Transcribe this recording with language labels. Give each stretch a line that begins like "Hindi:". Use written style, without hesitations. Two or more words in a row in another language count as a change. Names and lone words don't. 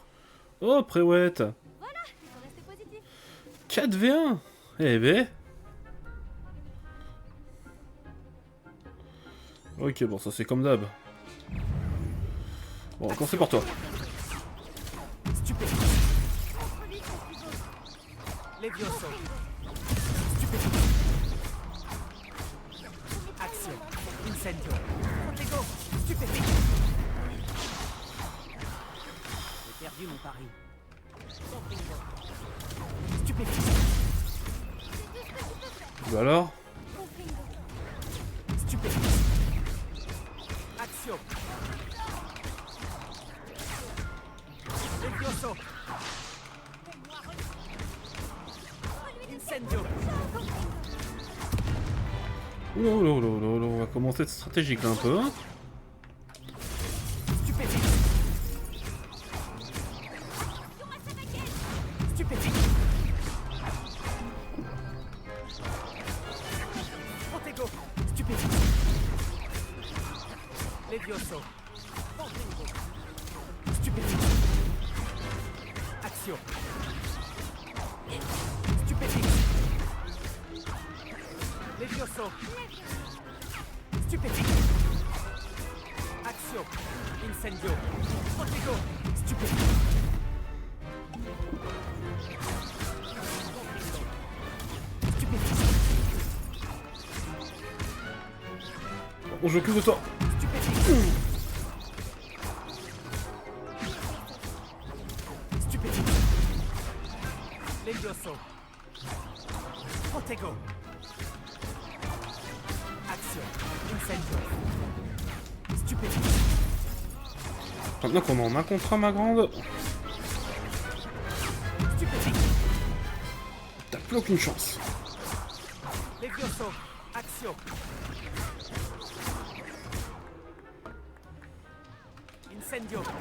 French: Oh, Préouette. Voilà, il faut rester positif. 4v1. Eh ben. Ok, bon, ça c'est comme d'hab. Bon, on va commencer par toi. Stupéfiant. Levioso. Stupéfiant. Action. Incendio. Protego. Stupéfiant. J'ai perdu mon pari. Stupéfiant. Bah alors? Stupéfiant. Action. Levioso. Incendio. Oula, oula, oula, oula, oula, on va commencer de stratégique là un peu. Hein. Stupéfiant. Stupéfiant. Protego. Stupéfiant. Levioso. Stupéfiant. Action. Stupéfiant. Levioso. Stupéfiant. Action. Incendio. Protego. Stupéfiant. Stupéfiant. On joue plus de toi. Stupéfiant. Levioso. Protego. Action. Incendio. Stupéfiant. Maintenant qu'on en a contre un, ma grande. Stupéfiant. T'as plus aucune chance. Levioso. Action. Incendio.